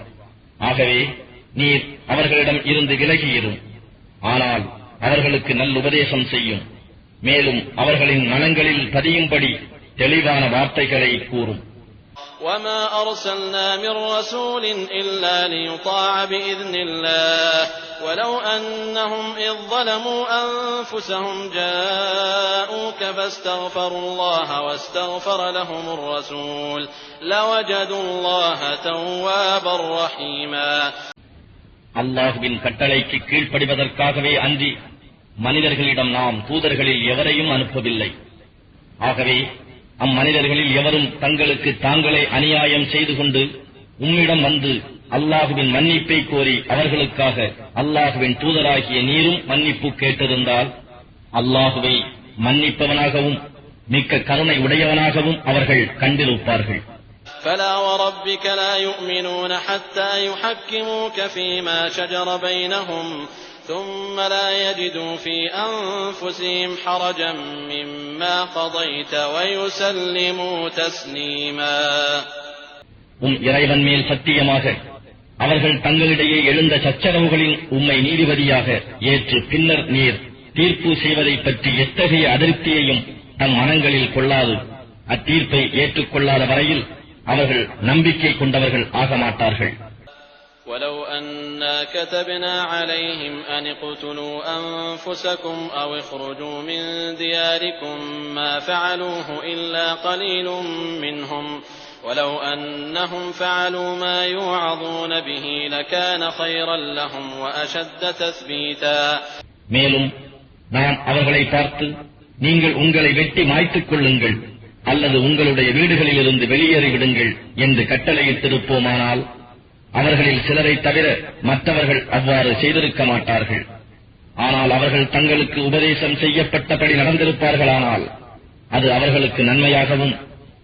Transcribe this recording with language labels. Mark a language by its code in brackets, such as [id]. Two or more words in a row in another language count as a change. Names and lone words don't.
[ta] ஆகவே நீர் அவர்களிடம் இருந்து விலகியிரும். ஆனால் அவர்களுக்கு நல்லுபதேசம் செய்யும். மேலும் அவர்களின் மனங்களில் பதியும்படி தெளிவான வார்த்தைகளை கூறும். [ar] وَمَا أَرْسَلْنَا مِن رَّسُولٍ إِلَّا لِيُطَاعَ بِإِذْنِ اللَّهِ وَلَوْ أَنَّهُمْ إِذ ظَّلَمُوا أَنفُسَهُمْ جَاءُوكَ فَاسْتَغْفَرُوا اللَّهَ وَاسْتَغْفَرَ لَهُمُ الرَّسُولُ لَوَجَدُوا اللَّهَ تَوَّابًا رَّحِيمًا. [ta] அல்லாஹ்வின் கட்டளைக்கு கீழ்ப்படிவதற்காகவே அன்றி மனிதர்களிடம் நாம் தூதர்களில் எவரையும் அனுப்பவில்லை. ஆகவே அம்மனிதர்களில் எவரும் தங்களுக்கு தாங்களே அநியாயம் செய்து கொண்டு உம்மிடம் வந்து அல்லாஹுவின் மன்னிப்பை கோரி அவர்களுக்காக அல்லாஹுவின் தூதராகிய நீரும் மன்னிப்பு கேட்டிருந்தால் அல்லாஹுவை மன்னிப்பவனாகவும் மிக்க கருணை உடையவனாகவும் அவர்கள் கண்டிருப்பார்கள். [ar] فَلَا وَرَبِّكَ لَا يُؤْمِنُونَ حَتَّى يُحَكِّمُوكَ فِيمَا شَجَرَ بَيْنَهُمْ ثُمَّ لَا يَجِدُوا فِي أَنفُسِهِمْ حَرَجًا مِّمَّا قَضَيْتَ وَيُسَلِّمُوا تَسْلِيمًا. [ta] இறைவன் மேல் சத்தியமாக அவர்கள் தங்களிடையே எழுந்த சச்சரவுகளின் உம்மை நீதிபதியாக ஏற்று பின்னர் நீர் தீர்ப்பு செய்வதைப் பற்றி எத்தகைய அதிருப்தியையும் தம் மனங்களில் கொள்ளாது அத்தீர்ப்பை ஏற்றுக்கொள்ளாத வரையில் அவர்கள் நம்பிக்கை கொண்டவர்கள் ஆக மாட்டார்கள். [ar] وَلَوْ أَنَّا كَتَبْنَا عَلَيْهِمْ أَنِ اقْتُلُوا أَنفُسَكُمْ أَوْ اخْرُجُوا مِن دِيَارِكُمْ مَا فَعَلُوهُ إِلَّا قَلِيلٌ مِّنْهُمْ وَلَوْ أَنَّهُمْ فَعَلُوا مَا يُوعَظُونَ بِهِ لَكَانَ خَيْرًا لَّهُمْ وَأَشَدَّ تَثْبِيتًا. [ta] மேலும் நாம் அவர்களை பார்த்து நீங்கள் உங்களை வெட்டி மாய்த்துக் கொள்ளுங்கள் அல்லது உங்களுடைய வீடுகளிலிருந்து வெளியேறிவிடுங்கள் என்று கட்டளையிட்டிருப்போமானால் அவர்களில் சிலரை தவிர மற்றவர்கள் அவ்வாறு செய்திருக்க மாட்டார்கள். ஆனால் அவர்கள் தங்களுக்கு உபதேசம் செய்யப்பட்டபடி நடந்திருப்பார்களானால் அது அவர்களுக்கு நன்மையாகவும்